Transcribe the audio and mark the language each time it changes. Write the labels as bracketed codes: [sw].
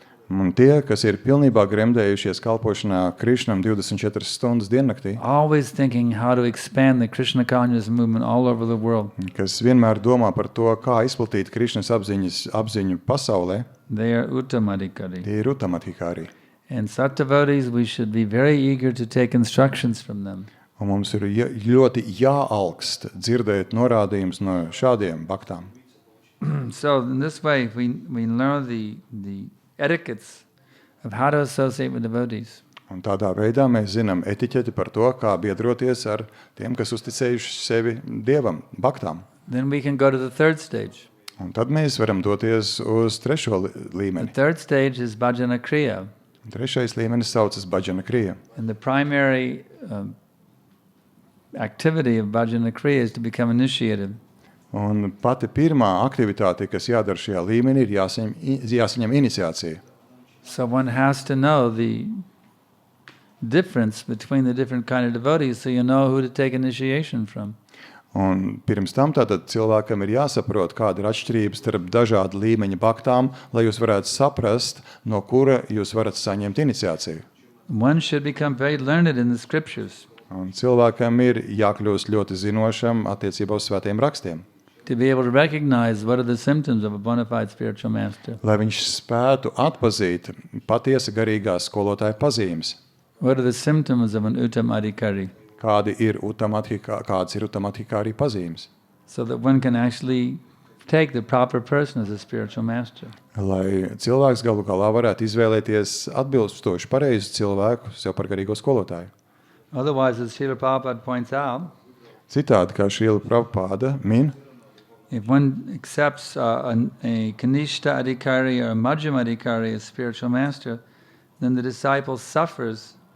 [lv] Un tie, kas ir pilnībā gremdējušies kalpošanā Krishnam 24 stundas diennaktī, [en] always thinking how to expand the Krishna consciousness movement all over the world. [lv] kas vienmēr domā par to, kā izplatīt Krišnas apziņu pasaulē, [en] They are Uttamadhikari. [lv] tie ir Uttamadhikari. [en] And such devotees, we should be very eager to take instructions from them. [lv] Un mums ir ļoti jāalkst dzirdēt norādījumus no šādiem baktām. [en] So in this way, we learn the etiquettes of how to associate with devotees. [lv] Un tādā veidā mēs zinām etiķeti par to, kā biedroties ar tiem, kas uzticējuši sevi Dievam, baktām. [en] Then we can go to the third stage. [lv] Un tad mēs varam doties uz trešo [en] The [lv] līmeni. [en] third stage is bhajana kriya. [lv] Un trešais līmenis saucas bhajana kriya. [en] And the primary activity of bhajana kriya is to become initiated. [lv] Un pati pirmā aktivitāte, kas jādara šajā līmenī, ir jāsaņem iniciācija. [en] So one has to know the difference between the different kind of devotees so you know who to take initiation from. [lv] Un pirms tam tātad cilvēkam ir jāsaprot, kāda ir atšķirības starp dažādu līmeņa baktām, lai jūs varētu saprast, no kura jūs varat saņemt iniciāciju. [en] One should become very learned in the scriptures [lv] Un cilvēkam ir jākļūst ļoti zinošam attiecībā uz svētiem rakstiem, [en] to be able to recognize what are the symptoms of a bona fide spiritual master. [lv] lai viņš spētu atpazīt patiesa garīgā skolotāja pazīmes, [en] What are the symptoms of an Uttamadhikari? [lv] kādas ir Uttamadhikari pazīmes, [en] So that one can actually take the proper person as a spiritual master. [lv] lai cilvēks galu galā varētu izvēlēties atbilstoši pareizu cilvēku sev par garīgo skolotāju. [en] Otherwise, as Srila Prabhupada points out, [lv] Citādi, kā Srila Prabhupada min, [en] if one accepts a Kanishta Adhikari or a Madhyama Adhikari as spiritual master, then the disciple suffers.